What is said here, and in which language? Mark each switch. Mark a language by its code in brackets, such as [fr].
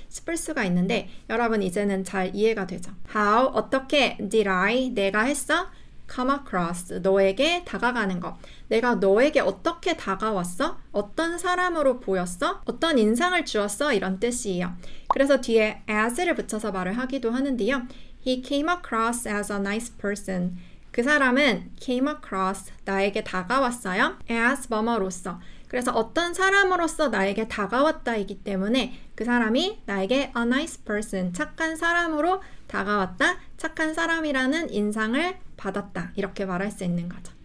[ko] 싶을 수가 있는데 여러분 이제는 잘 이해가 되죠. [en] How, [ko] 어떻게 [en] did I, [ko] 내가 했어? [en] come across, [ko] 너에게 다가가는 것. 내가 너에게 어떻게 다가왔어? 어떤 사람으로 보였어? 어떤 인상을 주었어? 이런 뜻이에요. 그래서 뒤에 as를 붙여서 말을 하기도 하는데요. [en] He came across as a nice person. [ko] 그 사람은 came across, 나에게 다가왔어요. as 뭐뭐로서. 그래서 어떤 사람으로서 나에게 다가왔다이기 때문에 그 사람이 나에게 [en] a nice person, [ko] 착한 사람으로 다가왔다, 착한 사람이라는 인상을 받았다, 이렇게 말할 수 있는 거죠.